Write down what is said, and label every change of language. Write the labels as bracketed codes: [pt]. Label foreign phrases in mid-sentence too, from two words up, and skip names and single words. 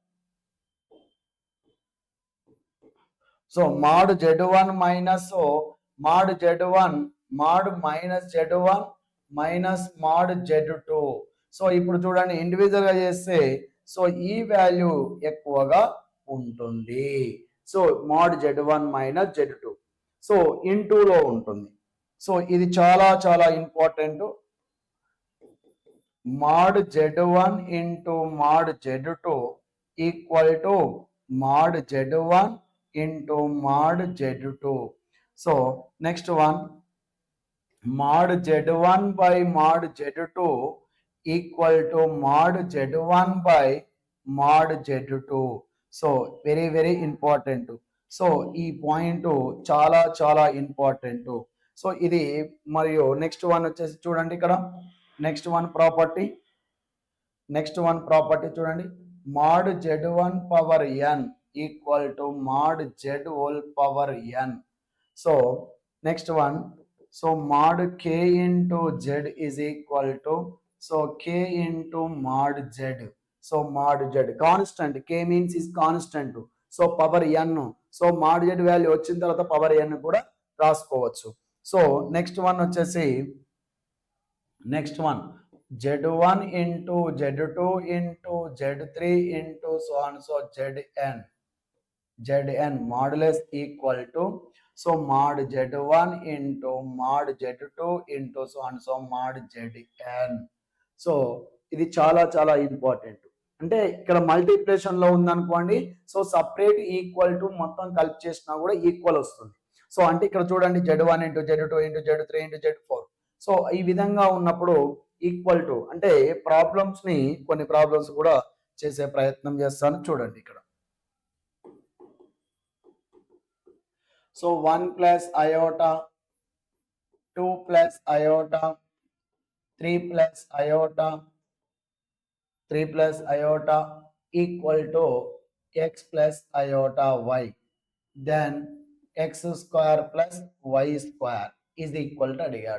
[en] so mod Z1 minus mod Z1 mod minus Z1 minus mod Z2. [te] సో ఇప్పుడు చూడండి ఇండివిజువల్ గా చేస్తే సో ఈ వాల్యూ ఎక్కువగా ఉంటుంది. [en] so mod z1 minus z2 so [te] ఇంటూలో ఉంటుంది. సో ఇది చాలా చాలా ఇంపార్టెంట్. [en] mod z1 into mod z2 equal to mod z1 into mod z2. So next one, mod z1 by mod z2 equal to mod z1 by mod z2. so very very important. [te] సో ఈ పాయింట్ చాలా చాలా ఇంపార్టెంట్. [en] సో [te] ఇది మరియు [en] next one [te] వచ్చేసి చూడండి ఇక్కడ [en] next one property చూడండి mod z1 power n equal to mod z whole power n. so next one, so mod k into z is equal to so k into mod z. so mod z constant, k means is constant. so power n, so mod z value [te] వచ్చిన తర్వాత [en] power n [te] కూడా రాసుకోవచ్చు. [en] so next one వచ్చేసి next one z1 into z2 into z3 into so on so zn modulus equal to so mod z1 into mod z2 into so on so mod zn. [te] సో ఇది చాలా చాలా ఇంపార్టెంట్. అంటే ఇక్కడ మల్టిప్లికేషన్ లో ఉందనుకోండి, [en] so separate equal to [te] మొత్తం కలిపి చేసినా కూడా ఈక్వల్ వస్తుంది. [en] సో [te] అంటే ఇక్కడ చూడండి [en] z1 into z2 into z3 into z4. [te] సో ఈ విధంగా ఉన్నప్పుడు [en] equal to [te] అంటే ప్రాబ్లమ్స్ ని కొన్ని ప్రాబ్లమ్స్ కూడా చేసే ప్రయత్నం చేస్తాను. చూడండి ఇక్కడ [en] so 1 plus iota 2 plus iota 3 plus iota 3 plus iota equal to x plus iota y, then x square plus y square is equal to అడిగాడు.